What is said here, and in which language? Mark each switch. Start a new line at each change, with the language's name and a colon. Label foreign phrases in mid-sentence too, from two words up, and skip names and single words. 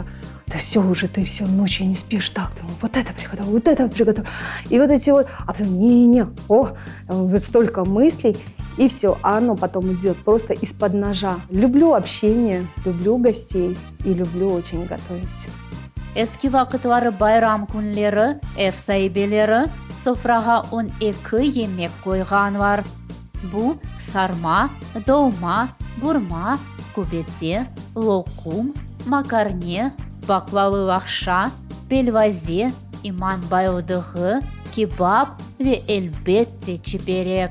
Russian: Ты все ночью не спишь, так, думаю, вот это приготовил. И вот эти вот, а потом вот столько мыслей, и все, а оно потом идет просто из-под ножа. Люблю общение, люблю гостей и люблю очень готовить.
Crimean Tatar: Eski vakitleri bayram günleri ev sahibeleri sofraga 12 yemek koygan var. Bu sarma, dolma, burma, kubeti, lokum, makarne, baklava lakşa, pelvaze, iman bayıldığı, kebap ve elbette çiberek.